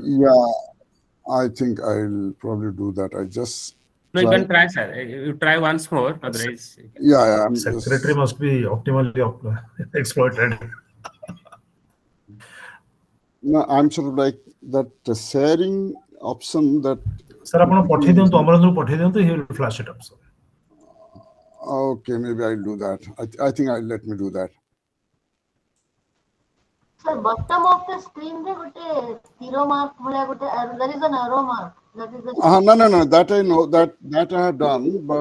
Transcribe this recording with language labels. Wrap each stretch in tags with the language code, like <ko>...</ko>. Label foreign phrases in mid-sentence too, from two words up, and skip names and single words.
<en>Yeah, I think I'll probably do that. I just. No, you can try, sir. You try once more. Otherwise, Yeah, I'm Secretary just. must be optimally exploited. No, I'm sort of like that sharing option that. Sir,</en> <or>ଆପଣ ପଠେଇ ଦିଅନ୍ତୁ ଅମରେନ୍ଦ୍ର ପଠେଇ ଦିଅନ୍ତୁ.</or> <en>He will flash it up, sir. Okay, maybe I'll do that. I think I'll let me do that. Sir, bottom of the screen there gote zero mark</en> <or>ଭଳିଆ ଗୋଟେ</or> <en>there is an arrow mark. That is the. No. That I know. That I have done, but.</en>